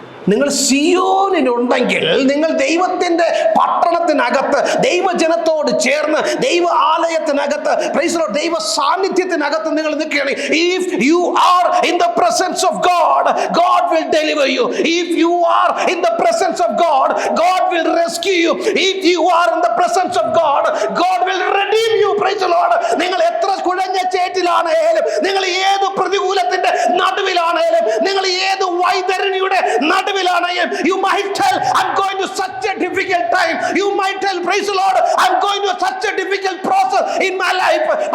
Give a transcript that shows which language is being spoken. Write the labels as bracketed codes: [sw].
[ml] നിങ്ങൾ സിയോനിലുണ്ടെങ്കിൽ, നിങ്ങൾ ദൈവത്തിന്റെ പട്ടണത്തിനകത്ത്, ദൈവജനത്തോട് ചേർന്ന്, ദൈവ ആലയത്തിനകത്ത്, [en] praise the lord, [ml] ദൈവ സാന്നിധ്യത്തിനകത്ത് നിങ്ങൾ നിൽക്കുകയാണ്. [en] If you are in the presence of God, God will deliver you. If you are in the presence of God, God will rescue you. If you are in the presence of God, God will redeem you. Praise the Lord. [ml] നിങ്ങൾ എത്ര കുഴഞ്ഞ ചേറ്റിലാണേലും, നിങ്ങൾ ഏത് പ്രതികൂലത്തിന്റെ നടുവിലാണേലും, നിങ്ങൾ ഏത് വൈതരണിയുടെ നടുവിലാണെങ്കിലും, [en] you might tell, I'm going to such a difficult time. You might tell, praise the Lord, I'm going to such a difficult process in my life.